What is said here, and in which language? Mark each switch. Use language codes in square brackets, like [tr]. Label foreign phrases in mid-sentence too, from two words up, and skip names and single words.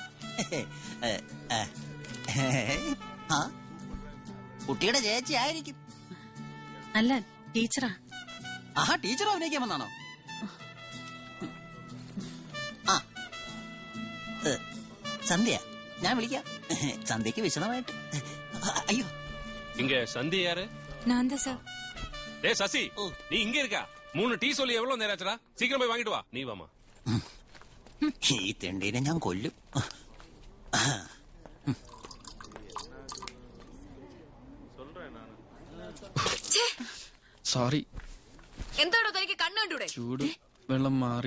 [ml] കുട്ടിയുടെ ചേച്ചി ആയിരിക്കും. അല്ല, ടീച്ചറാ. ആഹാ, ടീച്ചർ അഭിനയിക്കാൻ വന്നാണോ? ആ, സന്ധ്യ, ഞാൻ വിളിക്കാം. സന്ധ്യക്ക് വിശദമായിട്ട്. അയ്യോ, [ta] இங்க சந்தி யாரு? நான் தான் சார். டேய் சசி, நீ இங்க இருக்கா? 3 டீ சொல்லி எவ்வளவு நேரம் ஆச்சுடா? சீக்கிரம் போய் வாங்கிட்டு வா. நீ வாமா. [ml] ഈ തെണ്ടീനെ ഞാൻ കൊല്ലും. സോറി. എന്താണോ തനിക്ക് കണ്ണു കണ്ടൂടെ? ചൂട് വെള്ളം മാറി.